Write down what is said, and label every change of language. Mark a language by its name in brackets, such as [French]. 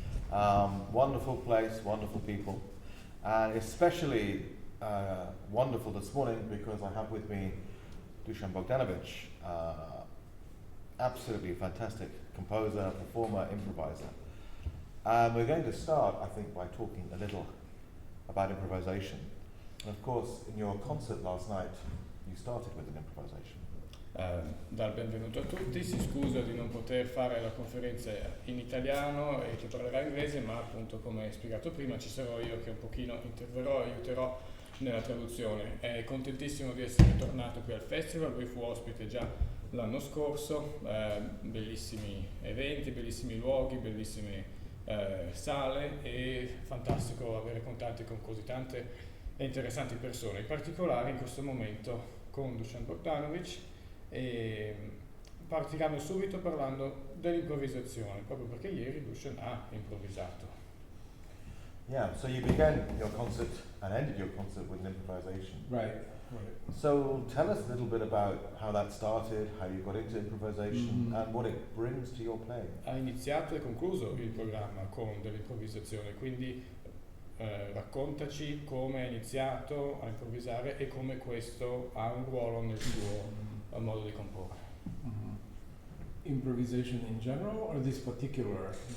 [English] Wonderful place, wonderful people, and especially wonderful this morning because I have with me Dušan Bogdanovič, absolutely fantastic composer, performer, improviser. We're going to start, I think, by talking a little about improvisation. And of course, in your concert last night, you started with an improvisation. [Italian] Dal benvenuto a tutti, si scusa di non poter fare la conferenza in italiano e che parlerà inglese, ma appunto come spiegato prima ci sarò io che un pochino interverrò e aiuterò nella traduzione. È contentissimo di essere tornato qui al festival, lui fu ospite già l'anno scorso, bellissimi eventi, bellissimi luoghi, bellissime sale e fantastico avere contatti con così tante e interessanti persone, in particolare in questo momento con Dušan Bogdanovič. E partiranno subito parlando dell'improvvisazione, proprio perché ieri Dušan ha improvvisato. [English] Yeah, so you began your concert and ended your concert with an improvisation. Right. So tell us a little bit about how that started, how you got into improvisation, and what it brings to your playing. [Italian] Ha iniziato e concluso il programma con dell'improvvisazione, quindi raccontaci come hai iniziato a improvvisare e come questo ha un ruolo nel tuo modo di comporre. Improvisation in general or this particular?